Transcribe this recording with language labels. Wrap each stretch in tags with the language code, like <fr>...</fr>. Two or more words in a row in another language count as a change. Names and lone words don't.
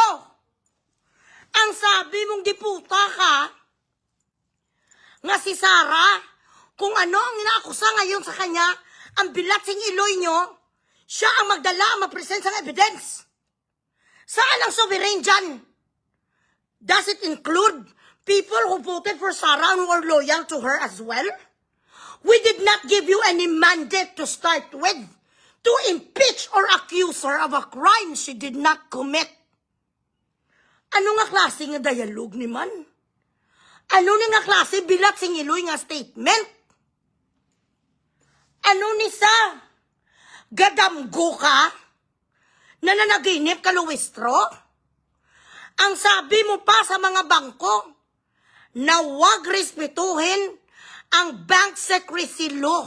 <tl>Ang sabi mong diputa ka, nga si Sara, kung ano ang inaakusa ngayon sa kanya, ang</tl> <hil>bilatsing iloy</hil> <tl>nyo, siya ang magdala, mag-present ng evidence. Saan ang sovereign dyan?</tl> <en>Does it include people who voted for Sara and were loyal to her as well? We did not give you any mandate to start with to impeach or accuse her of a crime she did not commit.</en> <hil>Ano nga klase nga dialogue ni man? Ano nga klase bilat sing iloy nga statement? Ano ni sa? Gadamgo ka?</hil> <tl>Nananaginip ka, Luistro? Ang sabi mo pa sa mga bangko na huwag respetuhin ang</tl> <en>bank secrecy law.</en>